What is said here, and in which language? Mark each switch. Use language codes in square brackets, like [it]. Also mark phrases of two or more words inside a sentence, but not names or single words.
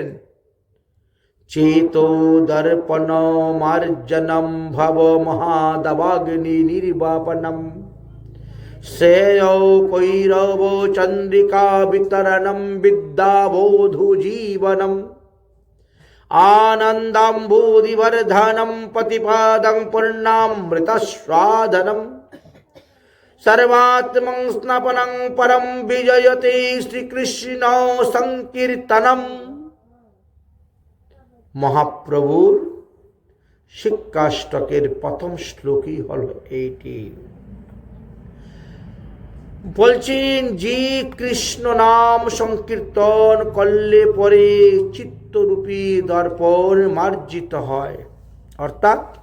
[sa] চেতো দর্পণ মার্জনম ভব মহাদবাগ্নি নির্বাপনম শ্রেয় কৈরব চন্দ্রিকা বিতরণম বিদ্যাবোধু জীবনম আনন্দাম্বুধিবর্ধনম পতিপাদং পূর্ণামৃতস্বাদনম सर्वात्मं स्नापनं परम विजयते শ্রীকৃষ্ণ সংকীর্তনম। [bn] মহাপ্রভুর শিক্ষাষ্টকের প্রথম শ্লোকই হলো এইটি। বলছেন যে কৃষ্ণ নাম সংকীর্তন করলে পরে চিত্তরূপী দর্পণ মার্জিত হয়, অর্থাৎ